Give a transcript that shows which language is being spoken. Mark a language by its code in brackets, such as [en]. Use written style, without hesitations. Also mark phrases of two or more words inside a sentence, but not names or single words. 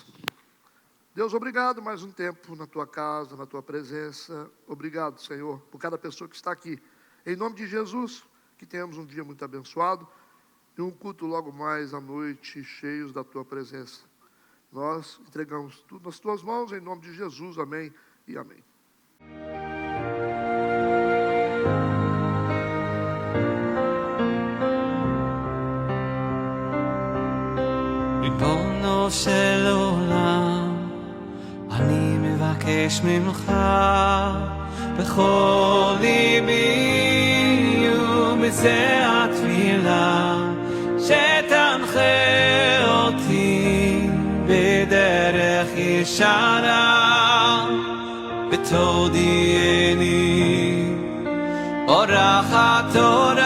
[pt] Deus, obrigado mais um tempo na tua casa, na tua presença. Obrigado, Senhor, por cada pessoa que está aqui. Em nome de Jesus, que tenhamos um dia muito abençoado e um culto logo mais à noite, cheios da tua presença. Nós entregamos tudo nas tuas mãos, em nome de Jesus. Amém e amém. [he] ריבונו של עולם, אני מבקש ממך בכל ליבי ובזה התפילה, שתנחה אותי בדרך ישרה, ותודיעני אורחתו